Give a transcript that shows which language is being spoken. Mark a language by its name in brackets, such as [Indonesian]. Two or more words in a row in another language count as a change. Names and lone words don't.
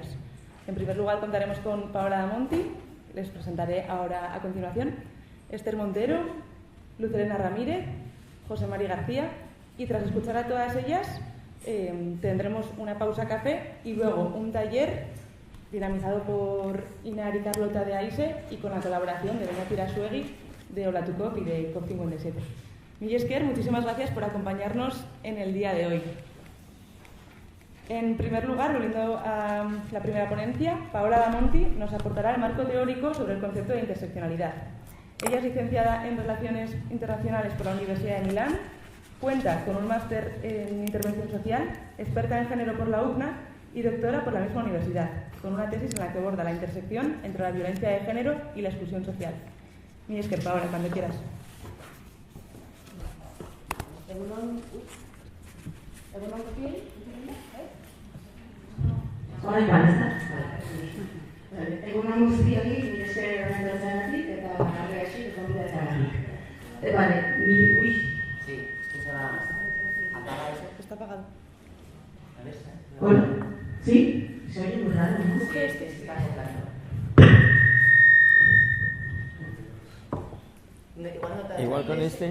[Spanish] En primer lugar, contaremos con Paola Damonti, les presentaré ahora a continuación, Esther Montero, Luz Elena Ramírez, José María García, y tras escuchar a todas ellas, tendremos una pausa café y luego un taller dinamizado por Inar y Carlota de AISE y con la colaboración de Doña Pirasuegui, de Olatukov y de COP57. [Basque] Mila esker, [Spanish] muchísimas gracias por acompañarnos en el día de hoy. En primer lugar, volviendo a la primera ponencia, Paola Damonti nos aportará el marco teórico sobre el concepto de interseccionalidad. Ella es licenciada en Relaciones Internacionales por la Universidad de Milán, cuenta con un máster en Intervención Social, experta en género por la UCNA y doctora por la misma universidad, con una tesis en la que aborda la intersección entre la violencia de género y la exclusión social. [Basque] Mila esker, [Spanish] Paola, cuando quieras. [Basque] Egunon guztiari, mila esker organizatzeagatik eta arregatik gonbidatuagatik. [Spanish] Vale, uy. Sí, que se va. Apaga eso. Está apagado. Bueno, ¿sí? Se oye muy raro, ¿no? Sí, es que se está tocando. Igual no te Igual con este.